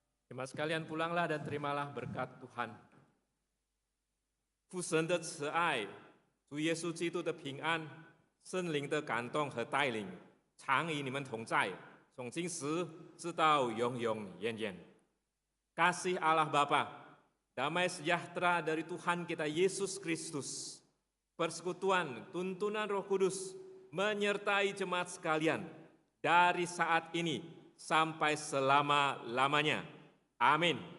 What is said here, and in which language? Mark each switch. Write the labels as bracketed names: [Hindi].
[Indonesian] Jemaat sekalian, pulanglah dan terimalah berkat Tuhan. [Chinese] 父神的慈爱，主耶稣基督的平安，圣灵的感动和带领，常与你们同在，从今时直到永永远远。 [Indonesian] Kasih Allah Bapa, damai sejahtera dari Tuhan kita Yesus Kristus, persekutuan, tuntunan Roh Kudus menyertai jemaat sekalian dari saat ini sampai selama-lamanya. Amin.